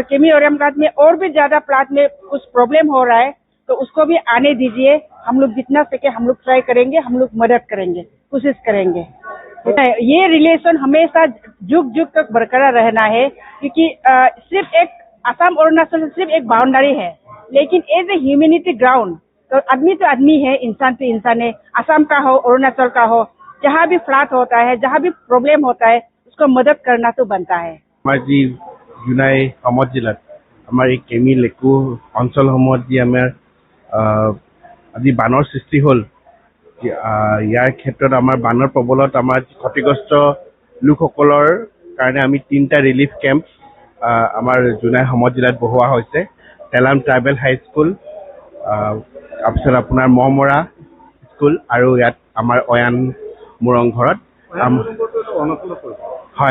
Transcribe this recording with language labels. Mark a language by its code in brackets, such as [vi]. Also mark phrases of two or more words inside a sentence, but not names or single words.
[hi] केमी ओइरामगढ़ में और भी ज्यादा फ्लड में कुछ प्रॉब्लम हो रहा है तो उसको भी आने दीजिए हम लोग जितना सके हम लोग ट्राई करेंगे हम लोग मदद करेंगे कोशिश करेंगे ये रिलेशन हमेशा जुग जुग तक बरकरार रहना है क्योंकि सिर्फ एक असम अरुणाचल सिर्फ एक बाउंड्री है लेकिन [en] as a humanity ground [hi] तो आदमी है इंसान तो इंसान है असम का हो अरुणाचल का हो जहाँ भी फ्लड होता है जहाँ भी प्रॉब्लम होता है उसको मदद करना तो बनता है [as] জুনাই সমত জিলাত আমাৰ এই কেমি লেকু অঞ্চলসমূহত যি আমাৰ আজি বানৰ সৃষ্টি হ'ল ইয়াৰ ক্ষেত্ৰত আমাৰ বানৰ প্ৰবলত আমাৰ ক্ষতিগ্ৰস্ত লোকসকলৰ কাৰণে আমি 3টা [en] relief camp [as] আমাৰ জুনাই সমত জিলাত বহোৱা হৈছে তেলাম ট্ৰাইবেল হাই স্কুল তাৰপিছত আপোনাৰ মহমৰা স্কুল আৰু ইয়াত আমাৰ অয়ান মুৰং ঘৰত হয়